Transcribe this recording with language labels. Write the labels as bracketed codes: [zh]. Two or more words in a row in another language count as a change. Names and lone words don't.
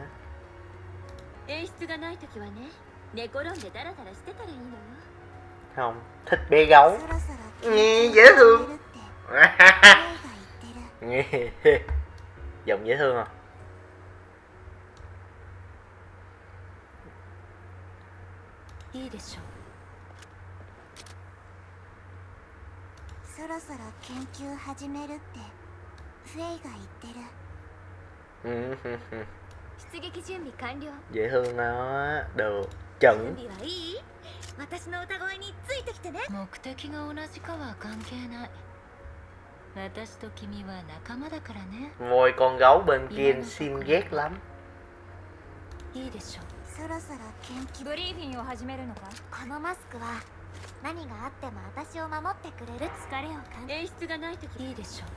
[ja] 演出がないときはね、寝転んでダラダラしてたらいいのよ。 [vi] Không, thích bé gấu. Nghe dễ thương. Nghe giọng dễ thương không? [ja] いいでしょう。そろそろ研究始めるってフェイが言ってる。出撃準備完了。 [vi] Dễ thương nó. Được. Chuẩn. [ja] 準備はいい？私の歌声についてきてね。目的が同じかは関係ない。私と君は仲間だからね。 [vi] Ngồi con gấu bên kia xin ghét lắm. [ja] いいでしょう。そろそろ研究。ブリーフィンを始めるのか。このマスクは何があっても私を守ってくれる。疲れを感じ。演出がないときいいでしょう。